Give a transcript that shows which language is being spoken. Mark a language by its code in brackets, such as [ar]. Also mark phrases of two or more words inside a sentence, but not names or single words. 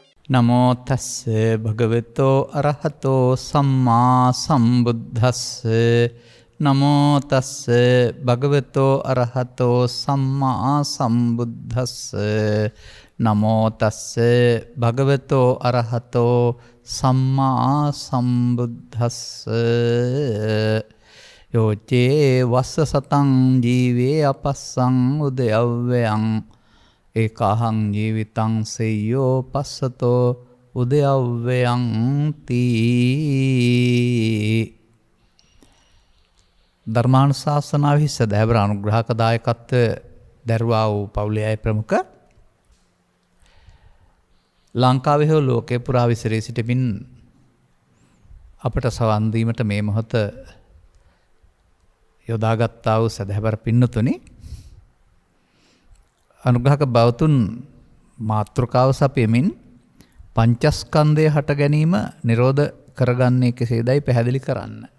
[pi] නමෝ තස්ස භගවතෝ අරහතෝ සම්මා සම්බුද්දස්ස නමෝ තස්ස භගවතෝ අරහතෝ සම්මා සම්බුද්දස්ස නමෝ තස්ස භගවතෝ අරහතෝ සම්මා සම්බුද්දස්ස යෝචේ වස්ස සතං ජීවේ අපස්සං උදයව්වයං ඒකාහං ජීවිතං සෙය්‍යෝ පස්සතෝ උදයව්වයං තී. [si] ධර්මානුශාසනාවෙහි සදහැවර අනුග්‍රහක දායකත්වය දැරුවා වූ පවුලේ අය ප්‍රමුඛ ලංකාවේ හෝ ලෝකේ පුරා විසිරී සිටිමින් අපට සවන් දීමට මේ මොහොත යොදාගත්තා වූ සදහැවර පින්නතුනි, අනුග්‍රහක බවතුන් මාතෘකාව සපයමින් පංචස්කන්ධය හට ගැනීම නිරෝධ කරගන්නේ කෙසේදයි පැහැදිලි කරන්න.